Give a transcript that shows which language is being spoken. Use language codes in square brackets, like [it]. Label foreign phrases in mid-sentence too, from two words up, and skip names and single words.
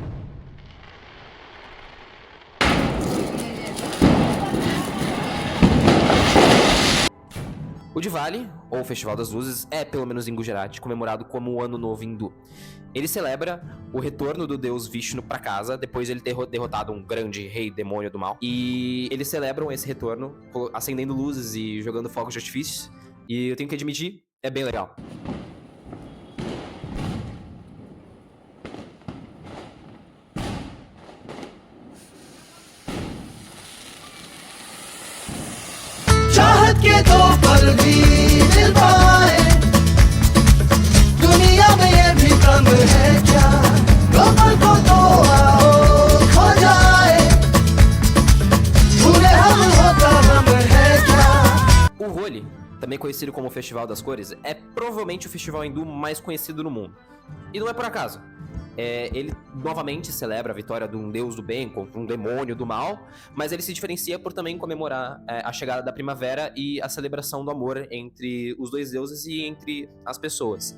[pt] O Diwali, ou Festival das Luzes, é, pelo menos em Gujarat, comemorado como o Ano Novo Hindu. Ele celebra o retorno do deus Vishnu pra casa, depois de ele ter derrotado um grande rei demônio do mal. E eles celebram esse retorno acendendo luzes e jogando fogos de artifício. E eu tenho que admitir, é bem legal. [hi] के दो पल भी मिल पाए दुनिया में ये भी कम है क्या दो पल को तो आओ खो जाए भूले हम होता हम है क्या. [pt] O Holi, também conhecido como o Festival das Cores, é provavelmente o festival hindu mais conhecido no mundo. E não é por acaso. Ele novamente celebra a vitória de um deus do bem contra um demônio do mal, mas ele se diferencia por também comemorar a chegada da primavera e a celebração do amor entre os dois deuses e entre as pessoas.